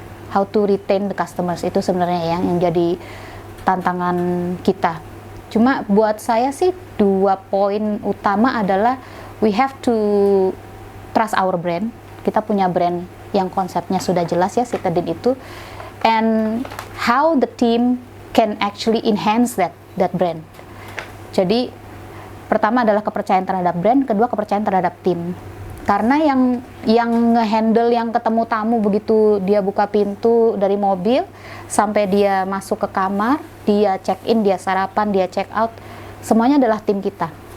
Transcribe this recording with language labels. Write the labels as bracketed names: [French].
[English] How to retain the customers, [Indonesian] itu sebenarnya yang jadi tantangan kita. Cuma buat saya sih 2 poin utama adalah [English] we have to trust our brand. [Indonesian] Kita punya brand yang konsepnya sudah jelas ya, Citadine itu. [English] And how the team can actually enhance that brand. [Indonesian] Jadi pertama adalah kepercayaan terhadap brand, kedua kepercayaan terhadap tim. Karena yang ngehandle yang ketemu tamu begitu dia buka pintu dari mobil sampai dia masuk ke kamar, dia check in, dia sarapan, dia check out, semuanya adalah tim kita.